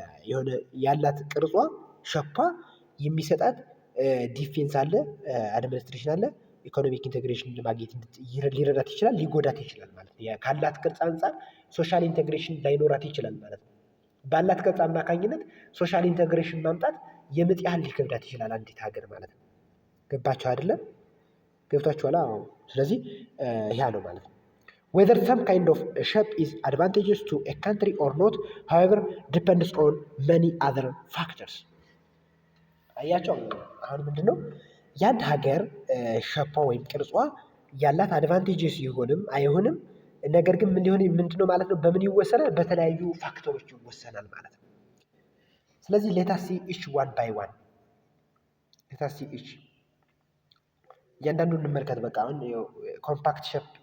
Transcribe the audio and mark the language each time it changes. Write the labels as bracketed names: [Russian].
[Amharic] የሆነ ያላት ቅርጿ ሸፓ የሚሰጣት ዲፌንስ አለ፣ አድሚኒስትሬሽን አለ። ኢኮኖሚክ ኢንቴግሬሽን ለማግኘት ሊረዳት ይችላል፣ ሊጎዳት ይችላል ማለት ነው። ካላት ቅርጽ አንጻር ሶሻል ኢንቴግሬሽን ላይኖራት ይችላል ማለት ነው። ባላት ቅርጽ አማካኝነት ሶሻል ኢንቴግሬሽን ማምጣት የምጥ ያህል ሊከብዳት ይችላል አንዲት ሀገር ማለት ነው። ገባችሁ አይደለም? ገብታችኋል? አዎ። ስለዚህ ያ ነው ማለት ነው። [English] whether some kind of shape is advantageous to a country or not, however, depends on many other factors. [Amharic] አያቸው አሁን ምንድነው የአንድ ሀገር ሸፓ ወይም ቅርጿ ያላት አድቫንቴጅስ ይሆንም አይሆንም፣ ነገር ግን ምንድነው ማለት ነው በምን ይወሰናል? በተለያዩ ፋክተሮች ይወሰናል ማለት ነው። ስለዚህ [English] ሌታስ ሲ ኢች ዋን ባይ ዋን። [Amharic] ሌታስ ሲ ኢች እያንዳንዱን እንመልከት። በቃ አሁን ኮምፓክት ሼፕ